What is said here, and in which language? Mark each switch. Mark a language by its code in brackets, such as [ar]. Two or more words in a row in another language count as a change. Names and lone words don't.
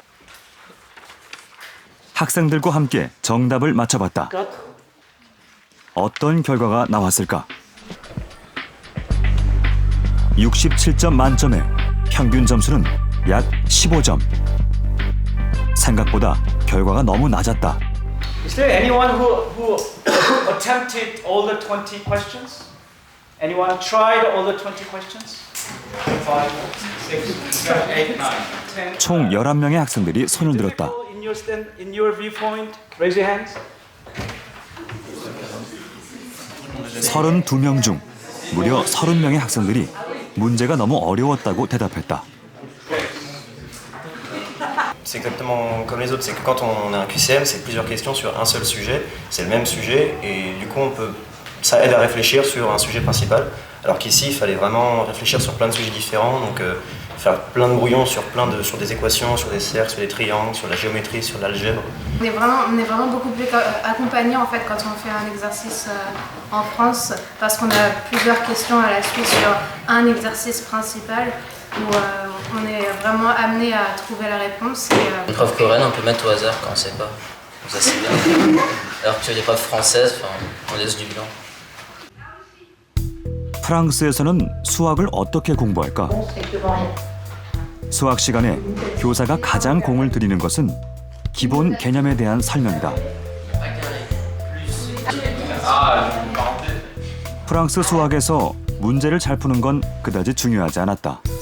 [ko] 학생들과 함께 정답을 맞춰봤다. 어떤 결과가 나왔을까? 67점 만점에 평균 점수는 약 15점. 생각보다 결과가 너무 낮았다. [en] Is there anyone who attempted all the 20 questions? Anyone tried all the 20 questions? 5, 6, 7, 8, 9, 10. [ko] 총 11명의 학생들이 손을 들었다. [en] In your viewpoint, raise your hands. [ko] 32명 중 무려 30명의 학생들이 문제가 너무 어려웠다고 대답했다. [fr] C'est exactement comme les autres, c'est que quand on a un QCM, c'est plusieurs questions sur un seul sujet, c'est le même sujet et du coup ça aide à réfléchir sur un sujet principal, alors qu'ici il fallait vraiment réfléchir sur plein de sujets différents, donc faire plein de brouillons sur des équations, sur des cercles, sur des triangles, sur la géométrie, sur l'algèbre. On est vraiment beaucoup plus accompagné en fait quand on fait un exercice en France, parce qu'on a plusieurs questions à la suite sur un exercice principal où on est vraiment amené à trouver la réponse. Une preuve coréenne, on peut mettre au hasard quand on ne sait pas. Ça c'est bien. Alors que les preuves françaises, on laisse du blanc. [ko] 프랑스에서는 수학을 어떻게 공부할까? 수학 시간에 교사가 가장 공을 들이는 것은 기본 개념에 대한 설명이다. 프랑스 수학에서 문제를 잘 푸는 건 그다지 중요하지 않았다.